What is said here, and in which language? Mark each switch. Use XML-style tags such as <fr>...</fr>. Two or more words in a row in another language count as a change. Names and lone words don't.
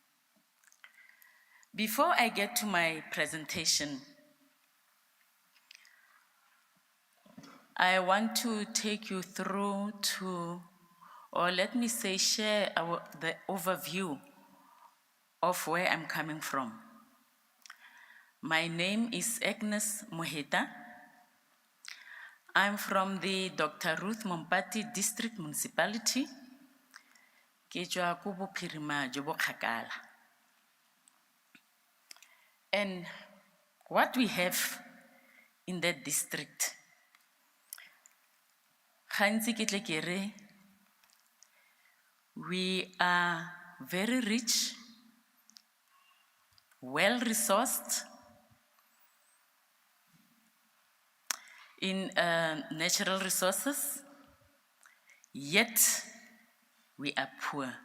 <en>Before I get to my presentation, I want to take you through to, or let me say, share the overview of where I'm coming from. My name is Agnes Moheta. I'm from the Dr. Ruth Mompati District Municipality.</en> <tn>Ke tswa ko Bophirima jo bo kgakala.</tn> <en>And what we have in that district,</en> <tn>gantsi ke tle ke re,</tn> <en>we are very rich, well-resourced in natural resources, yet we are poor.</en>